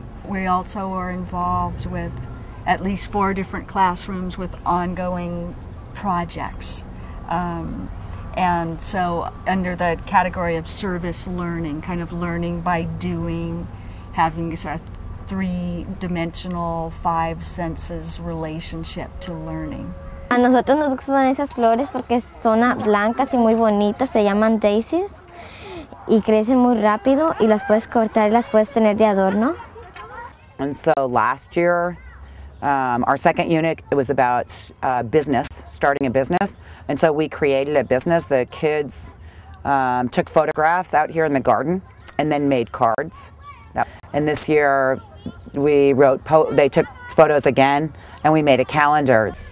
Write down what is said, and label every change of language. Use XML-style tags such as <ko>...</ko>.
<en>We also are involved with at least 4 different classrooms with ongoing projects. And so under the category of service learning, kind of learning by doing, having this 3-dimensional, 5 senses relationship to learning.</en> <es>A nosotros nos gustan esas flores porque son blancas y muy bonitas, se llaman daisies y crecen muy rápido y las puedes cortar y las puedes tener de adorno.</es> <en>And so last year, our second unit, it was about business, starting a business. And so we created a business. The kids took photographs out here in the garden and then made cards. And this year we wrote, they took photos again and we made a calendar.</en>